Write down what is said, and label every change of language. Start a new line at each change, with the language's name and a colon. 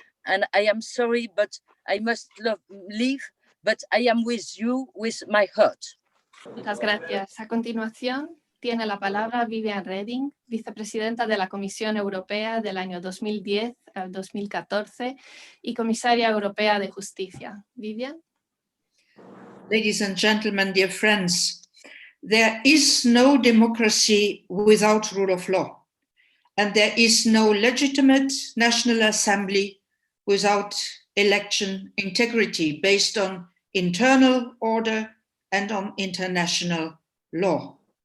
English: And I am sorry, but I must leave, but I am with you with my heart.
Spanish: Muchas gracias. A continuación tiene la palabra Viviane Reding, vicepresidenta de la Comisión Europea del año 2010 al 2014 y comisaria europea de Justicia. Viviane.
English: Ladies and gentlemen, dear friends, there is no democracy without rule of law, and there is no legitimate national assembly without election integrity based on internal order and on international law.